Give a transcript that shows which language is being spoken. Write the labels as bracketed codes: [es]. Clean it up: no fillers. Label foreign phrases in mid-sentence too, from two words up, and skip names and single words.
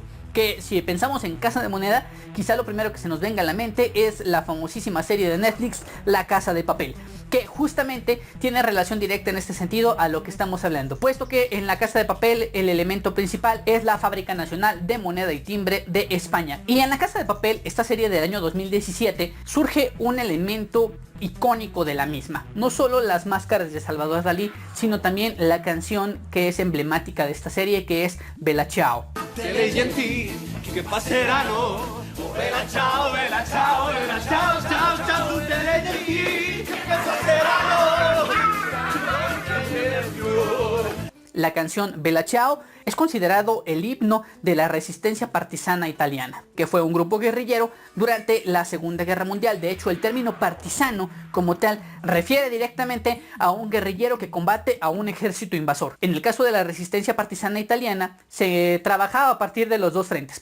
[es] Que si pensamos en Casa de Moneda, quizá lo primero que se nos venga a la mente es la famosísima serie de Netflix, La Casa de Papel, que justamente tiene relación directa en este sentido a lo que estamos hablando, puesto que en La Casa de Papel el elemento principal es la Fábrica Nacional de Moneda y Timbre de España. Y en La Casa de Papel, esta serie del año 2017, surge un elemento icónico de la misma. No solo las máscaras de Salvador Dalí, sino también la canción que es emblemática de esta serie, que es Bella Ciao. [it] che passeranno. Oh, bella ciao, ciao, ciao, ciao, tutte le energie che passeranno. [es] La canción Bella Ciao es considerado el himno de la resistencia partisana italiana, que fue un grupo guerrillero durante la Segunda Guerra Mundial. De hecho, el término partisano como tal refiere directamente a un guerrillero que combate a un ejército invasor. En el caso de la resistencia partisana italiana, se trabajaba a partir de los dos frentes.